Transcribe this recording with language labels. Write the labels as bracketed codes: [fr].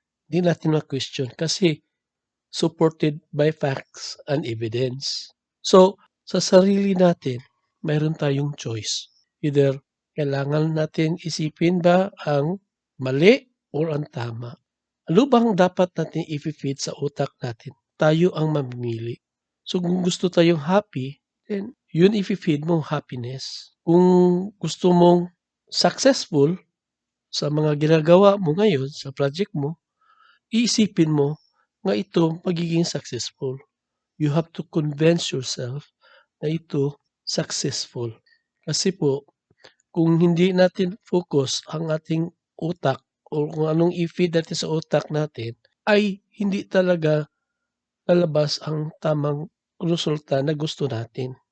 [tl] Di natin ma-question kasi [en] supported by facts and evidence. [tl] So, sa sarili natin, mayroon tayong choice. Either kailangan natin isipin ba ang mali or ang tama. Ano bang dapat natin ifi-feed sa utak natin? Tayo ang mamimili. So, kung gusto tayong happy, then yun ifi-feed mo happiness. Kung gusto mong successful sa mga ginagawa mo ngayon, sa project mo, iisipin mo na ito magiging successful. [en] You have to convince yourself [tl] na ito [en] successful. [tl] Kasi po, kung hindi natin focus ang ating utak o kung anong i-feed natin sa utak natin, ay hindi talaga lalabas ang tamang resulta na gusto natin.